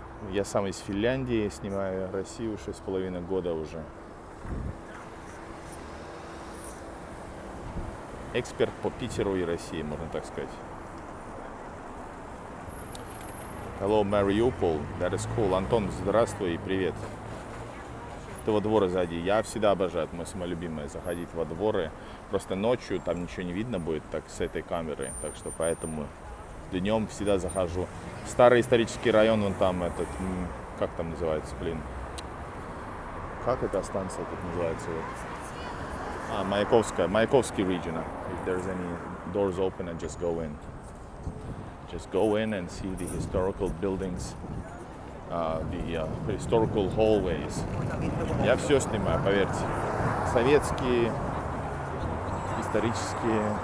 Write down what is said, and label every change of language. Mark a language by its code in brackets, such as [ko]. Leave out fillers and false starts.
[ru] Я сам из Финляндии, снимаю Россию 6,5 года уже. Эксперт по Питеру и России, можно так сказать. [en] Hello, Mariupol. That is cool. [ru] Антон, здравствуй и привет. ты во двор зайди. Я всегда обожаю, это мое любимое, заходить во дворы. Просто ночью там ничего не видно будет так с этой камеры. Так что поэтому днем всегда захожу. Старый исторический район, вон там этот, как там называется, блин. Как эта станция тут называется? Вот. [en] Маяковский region. If there's any doors open, and just go in. Just go in and see the historical buildings, the historical hallways. [ru] Я все снимаю, поверьте. Советские, исторические.